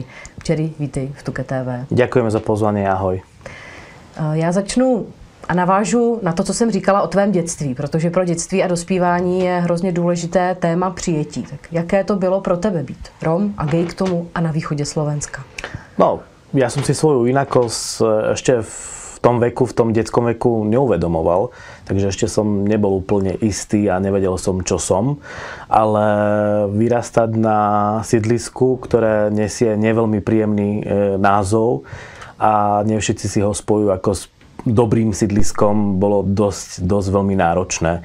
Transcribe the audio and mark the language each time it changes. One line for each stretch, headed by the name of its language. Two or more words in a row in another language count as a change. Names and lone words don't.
Czech: Včeri, vítej v Tuke TV.
Slovak: Ďakujem za pozvanie, ahoj.
Czech: Já začnu a navážu na to, co jsem říkala o tvém dětství, protože pro dětství a dospívání je hrozně důležité téma přijetí. Tak jaké to bylo pro tebe být Rom a gay k tomu a na východě Slovenska? No,
Slovak: ja som si svoju inakosť ešte v tom veku, v tom detskom veku neuvedomoval, takže ešte som nebol úplne istý a nevedel som, čo som. Ale vyrastať na sídlisku, ktoré nesie neveľmi príjemný názov a nie všetci si ho spojujú ako s dobrým sídliskom, bolo dosť veľmi náročné.